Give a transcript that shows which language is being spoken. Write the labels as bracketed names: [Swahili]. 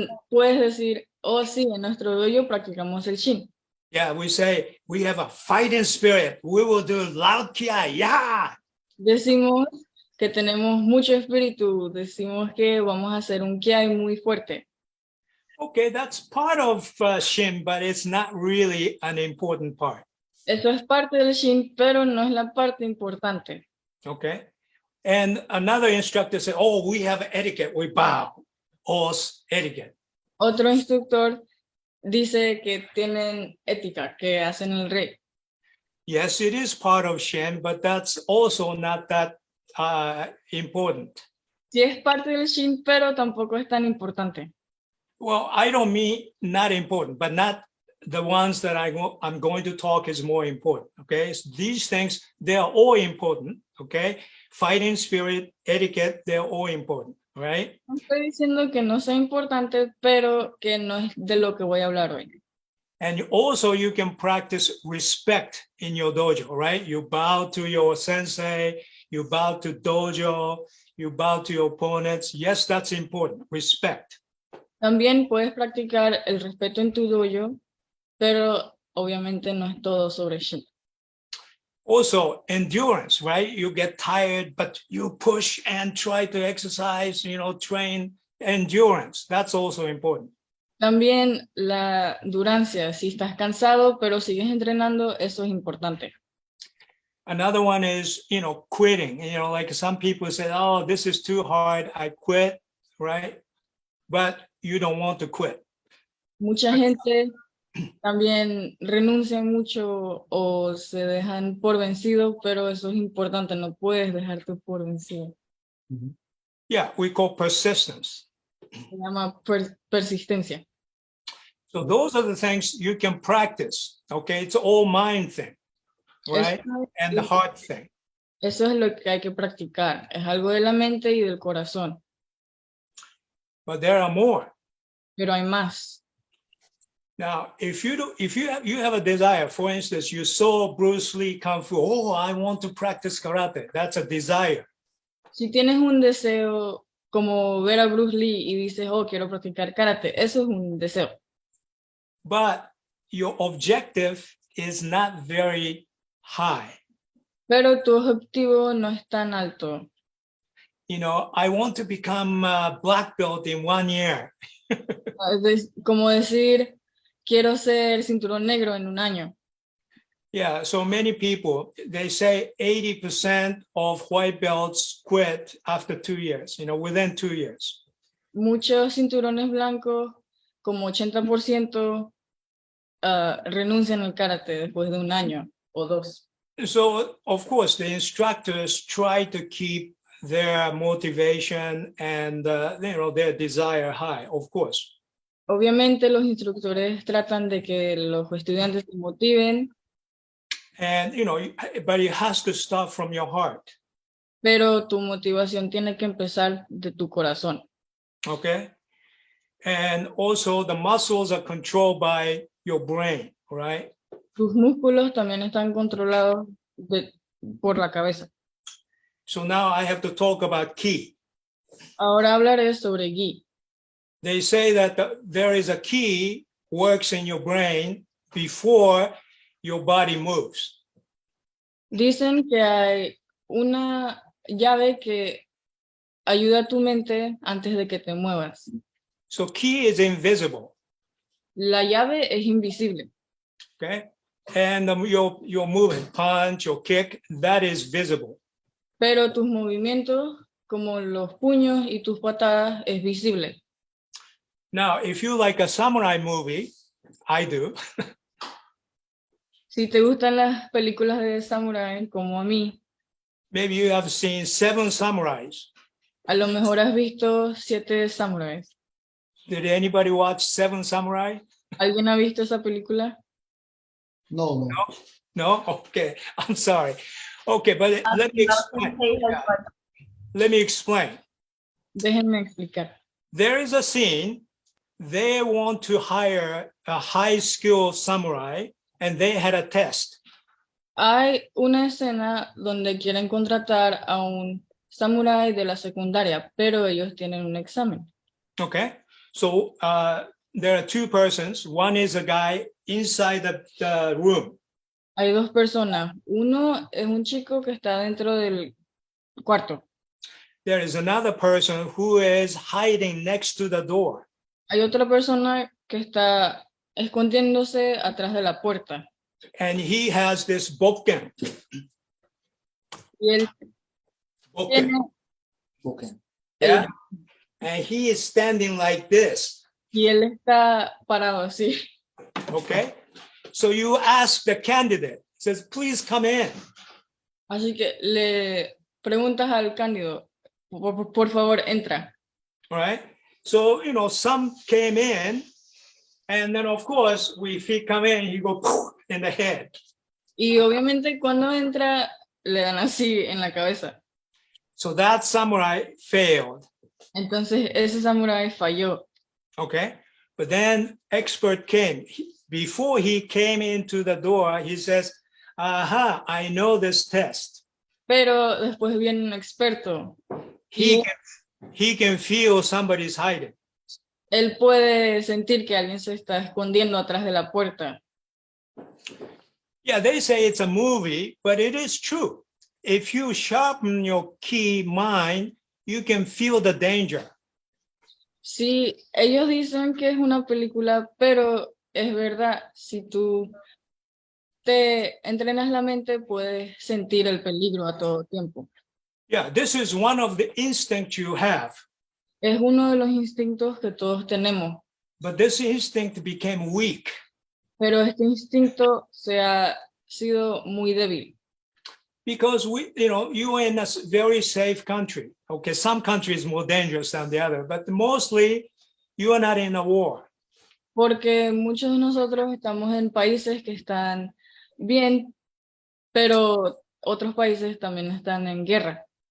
[Spanish] puedes decir, oh sí, en nuestro dojo practicamos el Shin. [English] Yeah, we say we have a fighting spirit. We will do loud kia, yeah. [Spanish] Decimos, que tenemos mucho espíritu, decimos que vamos a hacer un kiai muy fuerte. [English] Okay, that's part of Shin, but it's not really an important part. [Spanish] Eso es parte del Shin, pero no es la parte importante. [English] Okay. And another instructor said, oh, we have etiquette, we bow. Os etiquette. [Spanish] Otro instructor dice que tienen ética, que hacen el rey. [English] Yes, it is part of Shin, but that's also not that important. [Spanish] Sí es parte del Shin, pero tampoco es tan importante. [English] Well, I don't mean not important, but not the ones that I'm going to talk is more important, okay? So these things, they are all important, okay? Fighting spirit, etiquette, they're all important, right? [Spanish] No estoy diciendo que no sea importante, pero que no es de lo que voy a hablar hoy. [English] And also you can practice respect in your dojo, right? You bow to your sensei, you bow to dojo, you bow to your opponents. Yes, that's important, respect. [Spanish] También puedes practicar el respeto en tu dojo, pero obviamente no es todo sobre Shin. [English] Also, endurance, right? You get tired, but you push and try to exercise, train endurance. That's also important. [Spanish] También la durancia, si estás cansado, pero sigues entrenando, eso es importante. [English] Another one is, quitting. Like some people say, oh, this is too hard, I quit, right? But you don't want to quit. [Spanish] Mucha gente también renuncia mucho o se dejan por vencido, pero eso es importante, no puedes dejarte por vencido. [English] Yeah, we call persistence. [Spanish] Se llama persistencia. [English] So those are the things you can practice, okay? It's all mind thing, right? And the heart thing. [Spanish] Eso es lo que hay que practicar, es algo de la mente y del corazón. [English] But there are more. [Spanish] Pero hay más. [English] Now, if you have a desire, for instance, you saw Bruce Lee Kung Fu, oh, I want to practice karate. That's a desire. [Spanish] Si tienes un deseo como ver a Bruce Lee y dices, oh, quiero practicar karate, eso es un deseo. [English] But your objective is not very high. [Spanish] Pero tu objetivo no es tan alto. [English] I want to become a black belt in 1 year. [Spanish] Como decir, quiero ser cinturón negro en un año. [English] Yeah, so many people, they say 80% of white belts quit after 2 years, within 2 years. [Spanish] Muchos cinturones blancos, como 80%, renuncian al karate después de un año o 2. [English] So, of course, the instructors try to keep their motivation and, their desire high, of course. [Spanish] Obviamente los instructores tratan de que los estudiantes se motiven. [English] And, but it has to start from your heart. [Spanish] Pero tu motivación tiene que empezar de tu corazón. [English] Okay. And also the muscles are controlled by your brain, right? [Spanish] Tus músculos también están controlados por la cabeza. [English] So now I have to talk about ki. [Spanish] Ahora hablaré sobre Gi. [English] They say that there is a ki works in your brain before your body moves. [Spanish] Dicen que hay una llave que ayuda a tu mente antes de que te muevas. [English] So ki is invisible. [Spanish] La llave es invisible. [English] Okay. And your movement, punch or kick, that is visible. [Spanish] Pero tus movimientos, como los puños y tus patadas, es visible. [English] Now, if you like a samurai movie, I do. [Spanish] Si te gustan las películas de samurai, como a mí, [English] Maybe you have seen 7 samurais. [Spanish] a lo mejor has visto 7 samuráis. [English] Did anybody watch 7 samurai? [Spanish] ¿Alguien ha visto esa película? [English] No. No? Okay, I'm sorry. Okay, but let me explain. Yeah. Let me explain. [Spanish] Déjenme explicar. [English] There is a scene, they want to hire a high-skilled samurai, and they had a test. [Spanish] Hay una escena donde quieren contratar a un samurái de la secundaria, pero ellos tienen un examen. [English] Okay, so there are 2 persons. One is a guy inside the room. [Spanish] Hay 2 personas. Uno es un chico que está dentro del cuarto. [English] there is another person who is hiding next to the door. [Spanish] Hay otra persona que está escondiéndose atrás de la puerta. [English] And he has this bokken. [Spanish] Y él tiene, [English] Okay. Yeah. And he is standing like this. [Spanish] y él está parado así. [English] Okay. So you ask the candidate, says, please come in. [Spanish] Así que le preguntas al candidato, por favor, entra. [English] All right. So, you know, some came in, and then of course, if he come in, he go in the head. [Spanish] Y obviamente cuando entra, le dan así en la cabeza. [English] So that samurai failed. [Spanish] Entonces ese samurái falló. [English] Okay. But then expert came. Before he came into the door, he says, aha, I know this test. [Spanish] Pero después viene un experto. [English] He can feel somebody's hiding. [Spanish] Él puede sentir que alguien se está escondiendo atrás de la puerta. [English] Yeah, they say it's a movie, but it is true. If you sharpen your key mind, you can feel the danger. [Spanish] Sí, ellos dicen que es una película, pero es verdad, si tú te entrenas la mente, puedes sentir el peligro a todo tiempo. [English] Yeah, this is one of the instincts you have, [Spanish] Es uno de los instintos que todos tenemos, [English] but this instinct became weak. [Spanish] pero este instinto se ha sido muy débil. [English] Because you are in a very safe country. Okay, some countries more dangerous than the other, but mostly you are not in a war. [Spanish] Porque muchos de nosotros estamos en países que están bien, pero otros países también están en guerra.